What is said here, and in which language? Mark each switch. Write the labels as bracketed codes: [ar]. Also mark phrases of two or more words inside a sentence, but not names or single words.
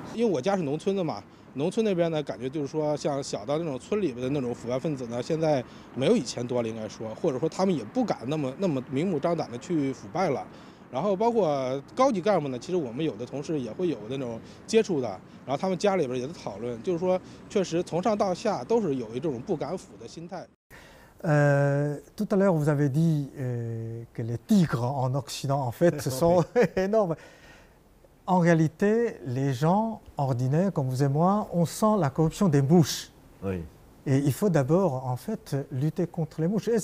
[zh] 因为我家是农村的嘛，农村那边呢，感觉就是说像小到那种村里边的那种腐败分子呢，现在没有以前多了，应该说，或者说他们也不敢那么明目张胆的去腐败了。然后包括高级干部呢，其实我们有的同事也会有那种接触的，然后他们家里边也在讨论，就是说，确实从上到下都是有一种不敢腐的心态。 [fr] Tout à l'heure, vous avez dit que les tigres en Occident, en fait, sont énormes. En réalité, les gens ordinaires, comme vous et moi, on sent la corruption des mouches. Oui. Et il faut d'abord, en fait, lutter contre les mouches.